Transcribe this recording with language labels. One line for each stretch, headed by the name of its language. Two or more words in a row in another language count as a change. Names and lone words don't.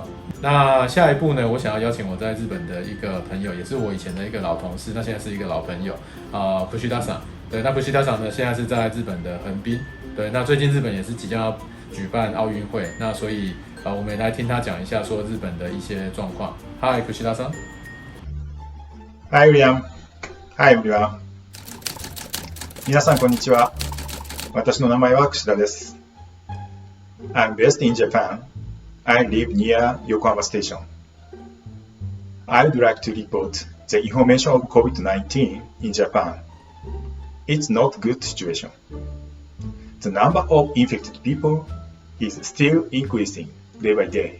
Chinese: 那下一步呢，我想要邀请我在日本的一个朋友，也是我以前的一个老同事，那现在是一个老朋友Kushidaさん。对，那Kushidaさん呢，现在是在日本的横滨。对，那最近日本也是即将要举办奥运会，那所以我们也来听他讲一下说日本的一些状况。Hi, Kushida さん。
English: Hi, William. Hi, everyone.
Japanese: 皆さん、こんにちは。私の名前は櫛田です。
English: I'm based in Japan. I live near Yokohama Station. I would like to report the information of COVID-19 in Japan. It's not a good situation. The number of infected people is still increasing day by day.